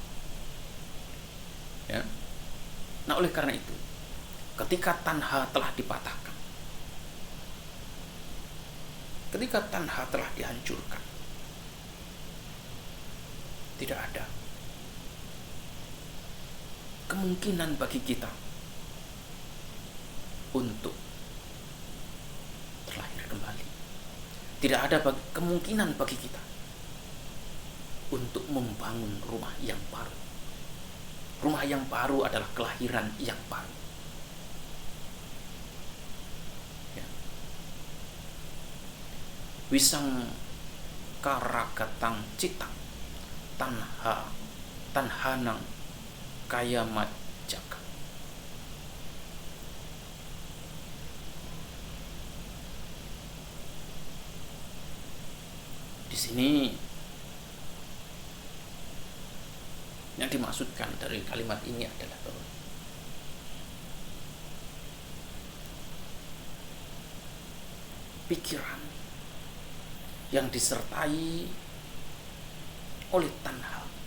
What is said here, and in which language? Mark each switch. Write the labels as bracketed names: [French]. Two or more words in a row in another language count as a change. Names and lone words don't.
[Indonesian] Nah, oleh karena itu, ketika tanha telah dipatahkan, ketika tanha telah dihancurkan, tidak ada kemungkinan bagi kita untuk terlahir kembali. Tidak ada kemungkinan bagi kita untuk membangun rumah yang baru. Rumah yang baru adalah kelahiran yang baru. Ya. [Pali] Wisang karagatang citang tanhanang kayamat jaga. [Indonesian] Di sini yang dimaksudkan dari kalimat ini adalah bahwa pikiran yang disertai oleh tanha,